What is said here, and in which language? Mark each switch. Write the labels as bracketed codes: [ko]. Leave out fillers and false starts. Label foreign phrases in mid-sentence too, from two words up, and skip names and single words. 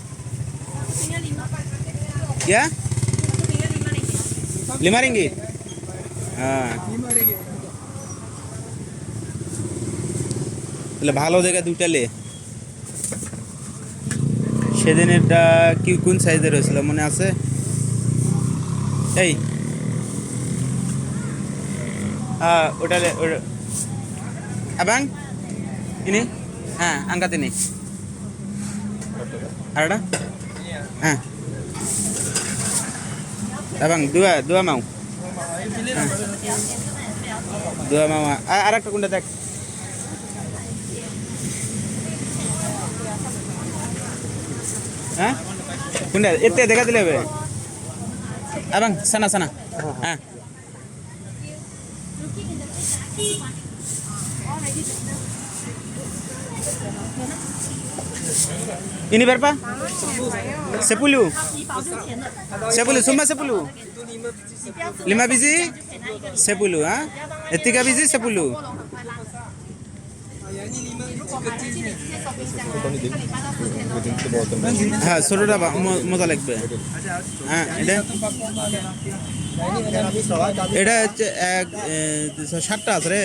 [ms] Ya? 5 ringgit. [bn] তাহলে ভালো দেখে দুইটা লে। সেদিনেরটা কি কোন সাইজের হয়েছিল মনে আছে? এই ওটা [ms] abang ini angkat ini ada abang dua mau dua mau ada [bn] একটা কোনটা দেখ কোনটা এতে দেখা দিলে হবে [ms] abang sana sana ini berapa? 10. 10 semua 10. 5 biji 10 3 biji 10. [bn] হ্যাঁ ছোটটা মজা লাগবে। হ্যাঁ এটা হচ্ছে 7টা আছে রে।